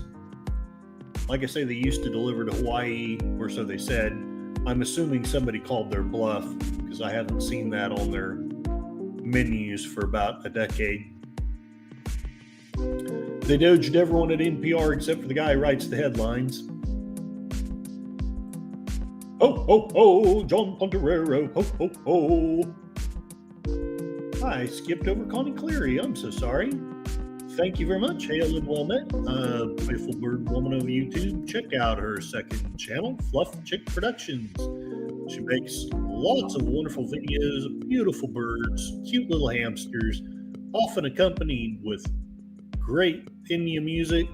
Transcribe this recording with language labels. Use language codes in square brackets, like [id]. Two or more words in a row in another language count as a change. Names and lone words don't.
[en] Like I say, they used to deliver to Hawaii, or so they said. I'm assuming somebody called their bluff because I haven't seen that on their menus for about a decade. They dodged everyone at NPR except for the guy who writes the headlines. Ho, ho, ho, John Ponterero, ho, ho, ho. I skipped over Connie Cleary. I'm so sorry. Thank you very much. Hail and well met. Beautiful bird woman of YouTube. Check out her second channel, Fluff Chick Productions. She makes lots of wonderful videos of beautiful birds, cute little hamsters, often accompanied with great Enya music.